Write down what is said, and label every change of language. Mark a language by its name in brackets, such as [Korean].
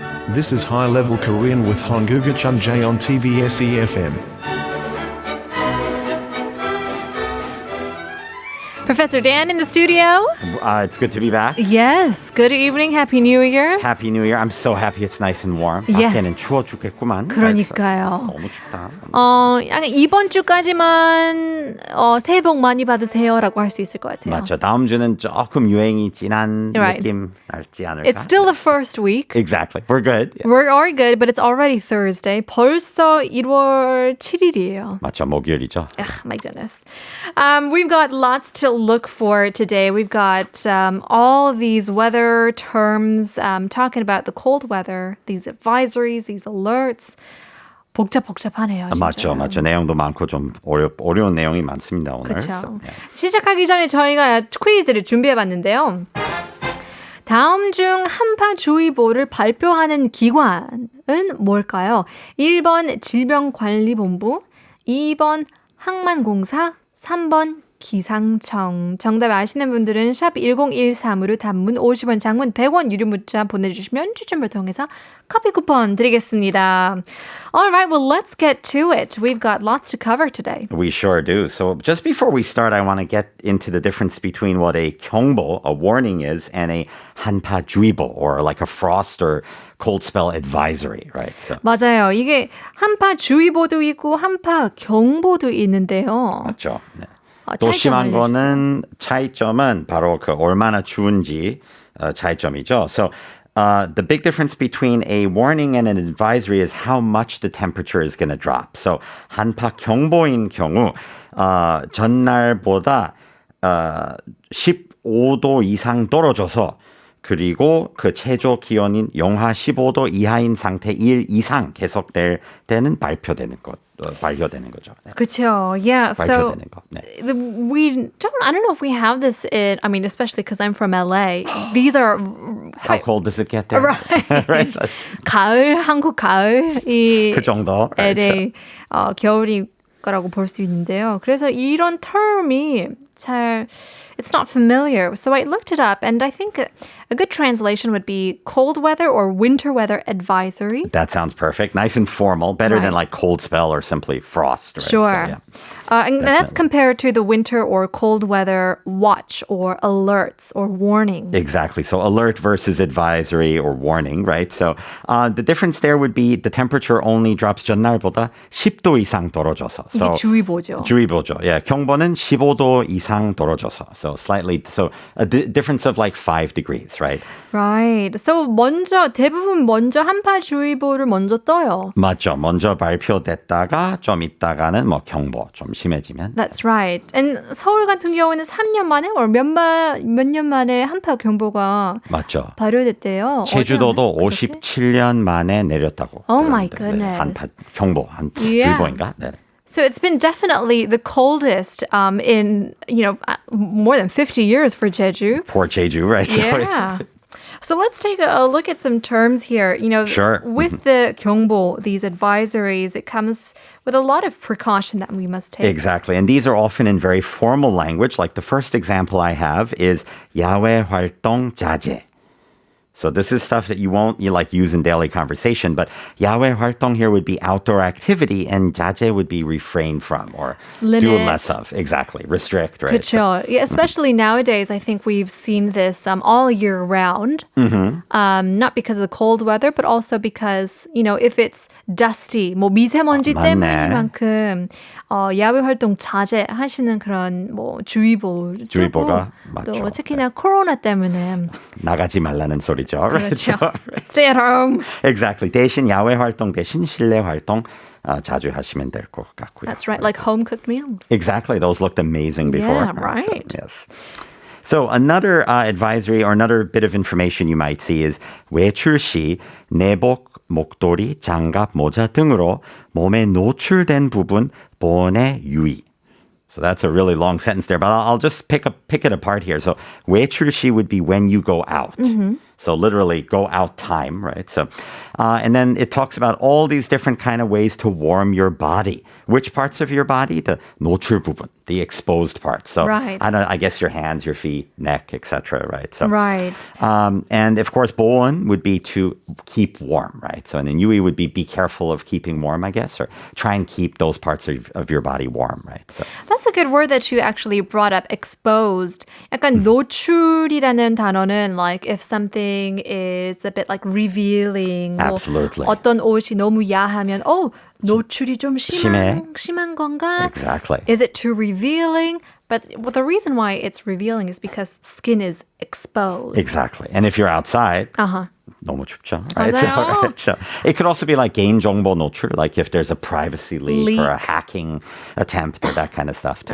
[English] This is High Level Korean with 한국어천재 on TBS EFM. Professor Dan in the studio. It's good to be back. Yes. Good evening. Happy New Year. Happy New Year. I'm so happy it's nice and warm. Yes. [Korean] 밖에는 추워 죽겠구만. 그러니까요. 너무 춥다. 약간 이번 주까지만 새해 복 많이 받으세요라고 할 수 있을 것 같아요. 맞죠. 다음 주는 조금 유행이 진한 [English] Right. [Korean] 느낌 날지 않을까? [English] It's still the first week. Exactly. We're good. Yeah. We are good, but it's already Thursday. [Korean] 벌써 1월 7일이에요. 맞죠. 목요일이죠. [English] Ugh, my goodness. We've got lots to look for today. We've got all of these weather terms talking about the cold weather, these advisories, these alerts. [Korean] 복잡하네요. 진짜. 맞죠. 내용도 많고 좀 어려운 내용이 많습니다, 오늘. 그렇죠. [English] So, yeah. [Korean] 시작하기 전에 저희가 퀴즈를 준비해봤는데요. 다음 중 한파주의보를 발표하는 기관은 뭘까요? 1번 질병관리본부, 2번 항만공사, 3번 기상청. 정답 아시는 분들은 샵 1013으로 단문 50원, 장문 100원 유료 문자 보내주시면 추첨을 통해서 커피 쿠폰 드리겠습니다. [English] All right, well, let's get to it. We've got lots to cover today. We sure do. So just before we start, I want to get into the difference between what a 경보, a warning is, and a 한파주의보, or like a frost or cold spell advisory, right? So. [Korean] 맞아요. 이게 한파주의보도 있고 한파경보도 있는데요. 맞죠. 네. 차이점 또 심한 알려주세요. 거는 차이점은 바로 그 얼마나 추운지 차이점이죠. [English] So the big difference between a warning and an advisory is how much the temperature is going to drop. [Korean] So 한파 경보인 경우 전날보다 15도 이상 떨어져서 그리고 그 최저 기온인 영하 15도 이하인 상태 1 이상 계속될 때는 발표되는 거죠. 네. [English] 그렇죠. Yeah. So [Korean] 발표되는 거. 네. [English] I don't know if we have this I mean, especially because I'm from LA. These are How cold does it get there? Right. right. [Korean] 가을, 한국 가을이 그 정도. LA 겨울이 거라고 볼 수 있는데요. 그래서 이런 term이 [English] it's not familiar. So I looked it up, and I think a good translation would be cold weather or winter weather advisory. That sounds perfect. Nice and formal. Better Right. than like cold spell or simply frost. Right? Sure. So, yeah. And that's compared to the winter or cold weather watch or alerts or warnings. Exactly. So alert versus advisory or warning, right? So the difference there would be the temperature only drops [Korean] 전날보다 10도 이상 떨어져서. 이게 주의보죠. 주의보죠. Yeah. 경보는 15도 이상 떨어져서. [English] So a difference of like 5 degrees, right? Right. [Korean] So 대부분 먼저 한파주의보를 먼저 떠요. 맞죠. 먼저 발표됐다가 좀 있다가는 뭐 경보 좀 심해지면. [English] That's right. [Korean] And 서울 같은 경우는 3년 만에 몇 년 만에 한파경보가 맞죠. 발효됐대요. 제주도도 어제 57년 만에 내렸다고. [English] Oh my [Korean] 그러는데, [English] goodness. [Korean] 한파경보, 한주의보인가? 네. [English] So it's been definitely the coldest in, more than 50 years for Jeju. Poor Jeju, right? Yeah. So let's take a look at some terms here. Sure. With the 경보, these advisories, it comes with a lot of precaution that we must take. Exactly. And these are often in very formal language. Like the first example I have is 야외 활동 자제. So this is stuff that you use in daily conversation, but 야외 활동 here would be outdoor activity, and 자제 would be refrain from or Limit. do less of. Exactly. Restrict, right? [Korean] 그렇죠. [English] Yeah, especially nowadays, I think we've seen this all year round. Not because of the cold weather, but also because, if it's dusty, 미세먼지 [Korean] 맞네. 때문인만큼 야외 활동 자제하시는 그런 주의보 주의보가 또 맞죠. 특히나 코로나 때문에 나가지 말라는 소리죠. 그렇죠. [English] Right? Stay at home. Exactly. [Korean] 대신 야외 활동 대신 실내 활동 자주 하시면 될 것 같고요. [English] That's right, like home-cooked meals. Exactly. Those looked amazing before. Yeah, right. So, yes. So another advisory or another bit of information you might see is [Korean] 외출 시 내복, 목도리, 장갑, 모자 등으로 몸에 노출된 부분 보온에 유의. [English] So that's a really long sentence there, but I'll just pick it apart here. So 외출 시 would be when you go out. So literally go out time, right? So, and then it talks about all these different kind of ways to warm your body. Which parts of your body? The 노출 부분, the exposed parts. So Right. I guess your hands, your feet, neck, etc. Right? So, Right. and of course, 보온 would be to keep warm, right? So, and then Yui would be careful of keeping warm, I guess, or try and keep those parts of your body warm, right? So, That's a good word that you actually brought up, exposed. [Korean] 약간 노출이라는 단어는 [English] like if something is a bit like revealing. [Korean] 뭐 [English] Absolutely. [Korean] 어떤 옷이 너무 야하면 노출이 좀 심해. 심한 건가? [English] Exactly. Is it too revealing? But the reason why it's revealing is because skin is exposed. Exactly. And if you're outside, Uh-huh. [Korean] 너무 춥죠, right? 맞아요. [English] Right? So it could also be like 개인정보 노출, like if there's a privacy leak or a Leak. hacking attempt or that kind of stuff too.